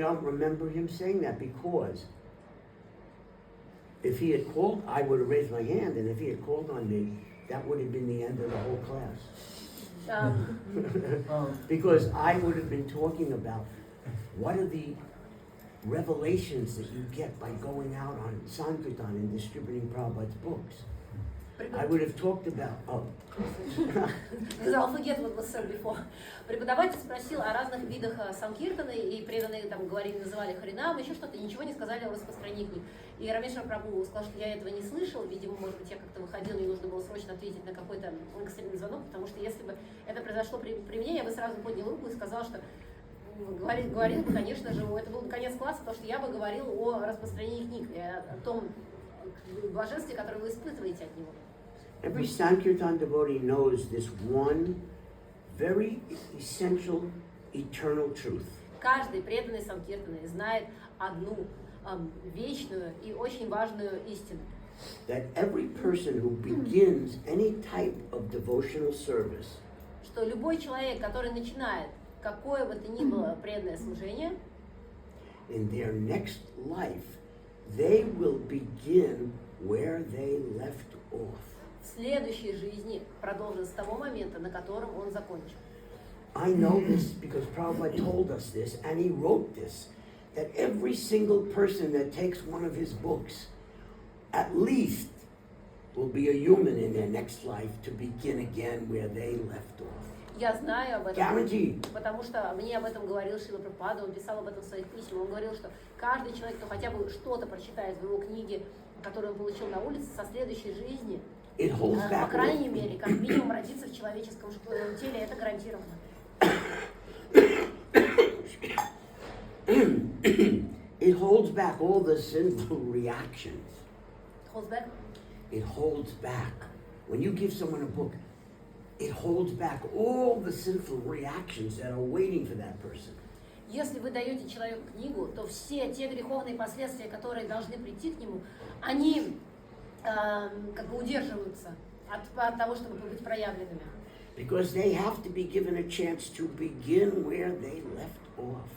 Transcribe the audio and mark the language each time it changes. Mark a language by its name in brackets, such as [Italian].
[English] don't remember him saying that, because if he had called, I would have raised my hand, and if he had called on me, that would have been the end of the whole class. Because I would have been talking about what are the revelations that you get by going out on Sankirtan and distributing Prabhupada's books. I would have talked about, I'll forget what was said before. [Russian] Преподаватель спросил о разных видах Санкиртаны, и преданные там говорили, называли Харинам, еще что-то, ничего не сказали о распространении книг. И Рамешвара прабху сказал, что я этого не слышал, видимо, может быть, я как-то выходил, мне нужно было срочно ответить на какой-то экстренный звонок, потому что если бы это произошло при мне, я бы сразу поднял руку и сказал, что говорил бы, конечно же, это был бы конец класса, потому что я бы говорил о распространении книг, о том блаженстве, которое вы испытываете от него. [English] every Sankirtan devotee knows this one very essential eternal truth. [Russian] Каждый преданный Санкиртаны знает одну вечную и очень важную истину. [English] That every person who begins any type of devotional service [Russian] Что любой человек, который начинает какое бы то ни было преданное служение, [English] in their next life, they will begin where they left off. [Russian] в следующей жизни продолжит с того момента, на котором он закончил. [English] I know this because Prabhupada told us this, and he wrote this, that every single person that takes one of his books, at least, will be a human in their next life to begin again where they left off. [Russian] Я знаю об этом, [English] Guaranteed. [Russian] потому что мне об этом говорил Шрила Прабхупада, он писал об этом в своих письмах. Он говорил, что каждый человек, кто хотя бы что-то прочитает в его книге, которую он получил на улице, со следующей жизни, [English] It holds [Russian] по [English] back. [Russian] крайней мере, как минимум родиться в человеческом теле, это гарантированно. [English] It holds back all the sinful reactions. Holds back? It holds back. When you give someone a book, it holds back all the sinful reactions that are waiting for that person. [Russian] Если вы даете человеку книгу, то все те греховные последствия, которые должны прийти к нему, они как бы удерживаются от того, чтобы быть проявленными. [English] Because they have to be given a chance to begin where they left off.